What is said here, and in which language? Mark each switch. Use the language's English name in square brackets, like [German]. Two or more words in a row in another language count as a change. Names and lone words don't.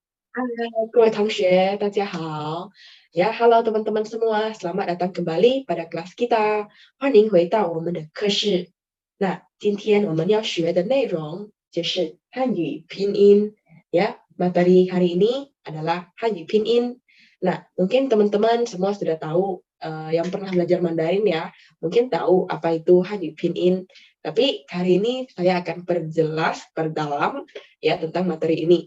[Chinese] Hai, 各位同学，大家好。 [Indonesian] Ya, halo teman-teman semua, selamat datang kembali pada kelas kita. [Chinese] 欢迎回到我们的课室。那今天我们要学的内容就是汉语拼音. [Indonesian] Ya, materi hari ini adalah Hanyu Pinyin. Nah, mungkin teman-teman semua sudah tahu yang pernah belajar Mandarin ya, mungkin tahu apa itu Hanyu Pinyin. Tapi hari ini saya akan perdalam ya tentang materi ini.